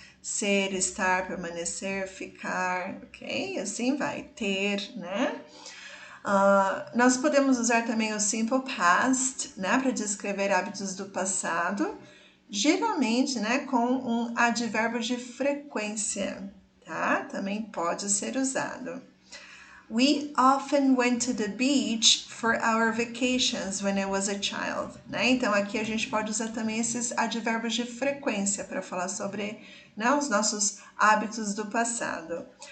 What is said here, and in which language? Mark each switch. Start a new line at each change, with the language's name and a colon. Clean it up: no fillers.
Portuguese: Ser, estar, permanecer, ficar, ok? Assim vai, ter, né? Nós podemos usar também o simple past, né, para descrever hábitos do passado, geralmente, né, com um advérbio de frequência, tá? Também pode ser usado.
English: We often went to the beach for our vacations when I was a child, né?
Portuguese: Então, aqui a gente pode usar também esses advérbios de frequência para falar sobre, né, os nossos hábitos do passado.